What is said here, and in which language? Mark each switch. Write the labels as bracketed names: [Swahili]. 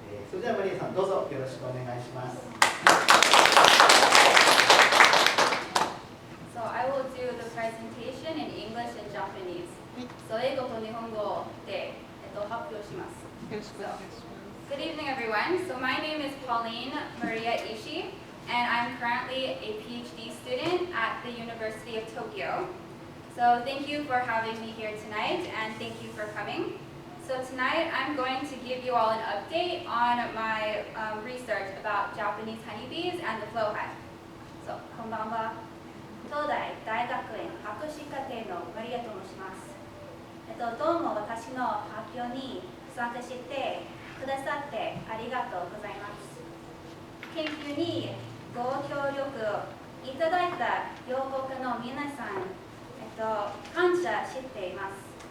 [Japanese] それではマリアさん、どうぞよろしくお願いします。 [English] So I will do the presentation in English and Japanese. [Japanese] So 英語と日本語で、発表します。 [English] Good evening, everyone. So my name is Pauline Maria Ishii, and I'm currently a PhD student at the University of Tokyo. So thank you for having me here tonight, and thank you for coming. So tonight I'm going to give you all an update on my research about Japanese honeybees and the flow hive. [Japanese] So こんばんは。東大大学院博士課程のマリアと申します。どうも私の発表に参加してくださってありがとうございます。研究にご協力いただいた養蜂家の皆さん、感謝しています。